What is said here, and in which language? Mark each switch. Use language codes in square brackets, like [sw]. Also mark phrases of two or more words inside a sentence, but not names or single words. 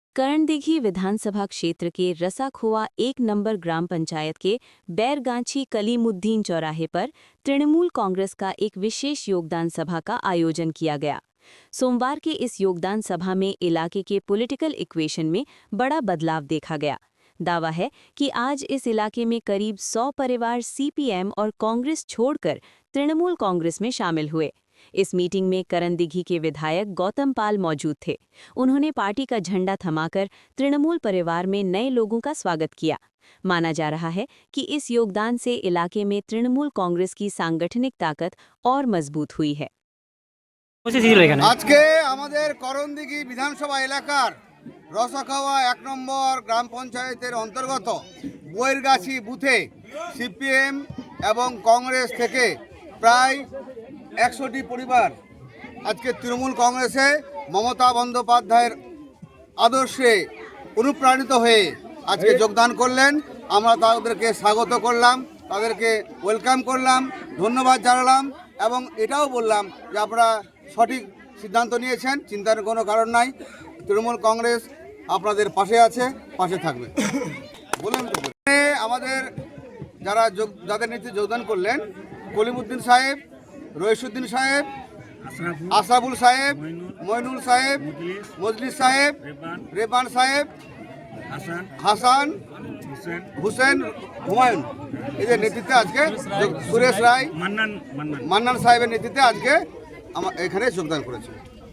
[hi] करणदीघी विधानसभा क्षेत्र के रसाखोवा 1 नंबर ग्राम पंचायत के बैरगांछी कलीमुद्दीन चौराहे पर तृणमूल कांग्रेस का एक विशेष योगदान सभा का आयोजन किया गया। सोमवार के इस योगदान सभा में इलाके के [en] political equation [hi] में बड़ा बदलाव देखा गया। दावा है कि आज इस इलाके में करीब 100 परिवार सीपीएम और कांग्रेस छोड़कर तृणमूल कांग्रेस में शामिल हुए। इस मीटिंग में करणदीघी के विधायक गौतम पाल मौजूद थे। उन्होंने पार्टी का झंडा थमाकर तृणमूल परिवार में नए लोगों का स्वागत किया। माना जा रहा है कि इस योगदान से इलाके में तृणमूल कांग्रेस की सांगठनिक ताकत और मजबूत हुई है। [bn] আজকে আমাদের করণদীঘি বিধানসভা এলাকার রসাখাওয়া 1 নম্বর গ্রাম পঞ্চায়েতের অন্তর্গত বৈরগাছি বুথে সিপিএম এবং কংগ্রেস থেকে প্রায় 100টি পরিবার আজকে তৃণমূল কংগ্রেসে মমতা বন্দ্যোপাধ্যায়ের আদর্শে অনুপ্রাণিত হয়ে আজকে যোগদান করলেন। আমরা তাদেরকে স্বাগত করলাম, তাদেরকে ওয়েলকাম করলাম, ধন্যবাদ জানালাম এবং এটাও বললাম যে আপনারা সঠিক সিদ্ধান্ত নিয়েছেন, চিন্তার কোনো কারণ নাই। তৃণমূল কংগ্রেস আপনাদের পাশে আছে, পাশে থাকবে বলেন। আমাদের যারা যাদের নেতৃত্বে যোগদান করলেন কলিমুদ্দিন সাহেব, রইসুদ্দিন সাহেব, আশরাফুল সাহেব, মইনুল সাহেব, মজলিস সাহেব, রেবান সাহেব, হাসান, হোসেন, হুমায়ুন এদের নেতৃত্বে আজকে সুরেশ রায়, মান্নান সাহেবের নেতৃত্বে আজকে এখানে যোগদান করেছে।